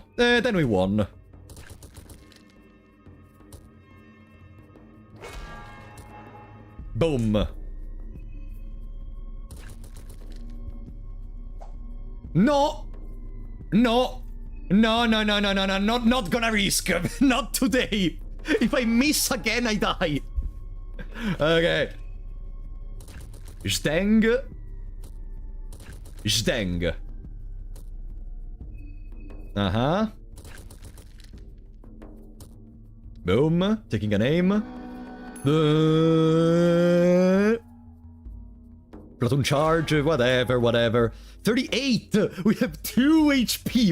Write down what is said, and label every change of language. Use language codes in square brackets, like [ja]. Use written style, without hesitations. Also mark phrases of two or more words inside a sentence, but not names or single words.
[en] Then we won. Boom. No! No! No, no, no, no, no, no, not gonna risk. Not today. If I miss again, I die. Okay. Stang. Stang. Uh-huh. Boom. Taking a name. Platoon charge, whatever, whatever. 38! We have 2 HP!